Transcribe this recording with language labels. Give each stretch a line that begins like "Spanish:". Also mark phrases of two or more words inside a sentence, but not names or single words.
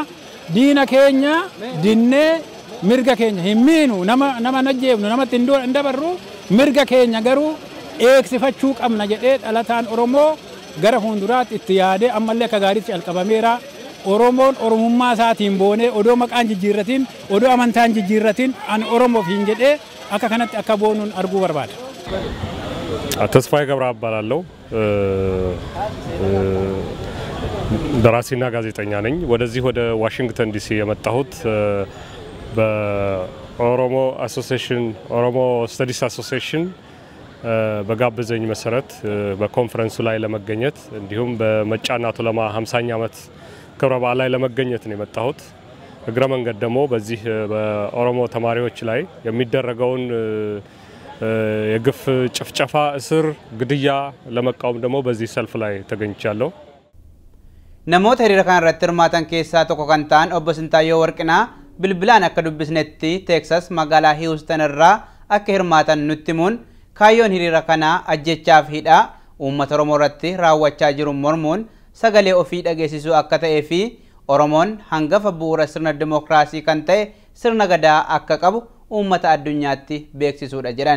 Oromo: Diina keenya dinnee mirga keenya hin miinu nama najjeefnu namatti hin dabarru mirga keenya garuu eegsifachuu qabna jedhee dhalataan Oromoo gara fuulduraatti itti yaadee ammallee akka gaariitti calqabameera. Oromoon Oromummaa isaatiin boonee odoo maqaan jijjiirratiin odoo amantaan jijjiirratiin ani Oromoof hin jedhee akka kanatti akka boonuun arguu barbaada.
Amharic: ተስፋዬ ገብረ አባላለሁ ደራሲና ጋዜጠኛ ነኝ። ወደዚህ ወደ ዋሽንግተን ዲሲ የመጣሁት በኦሮሞ አሶሲዬሽን ኦሮሞ ስተዲስ አሶሲዬሽን በጋበዘኝ መሰረት በኮንፈረንሱ ላይ ለመገኘት እንዲሁም በመጫናቱ ለማ 50ኛ ዓመት ክብረ በዓል ላይ ለመገኘት ነው የመጣሁት። እግረ መንገድ ደግሞ በዚህ በኦሮሞ ተማሪዎች ላይ የሚደረገውን የግፍ ጭፍጨፋ እስር ግድያ ለመቃወም ደግሞ በዚህ ሰልፍ ላይ ተገኝቻለሁ።
Oromo: namoota hiriira kana irratti hirmaatan keessaa tokko kan ta'an obbo Sintaayyoo Warqinaa bilbilaan akka dubbisnetti Texas magaalaa Houston irraa akka hirmaatan nutti himuun kaayyoon hiriira kanaa ajjechaa fi hidhaa uummata Oromoo irratti raawwachaa jiru mormuun sagalee ofii dhageessisuu akka ta'ee fi Oromoon hangafa bu'uura sirna dimookiraasii kan ta'e sirna gadaa akka qabu uummata addunyaatti beeksisuudha jedhan.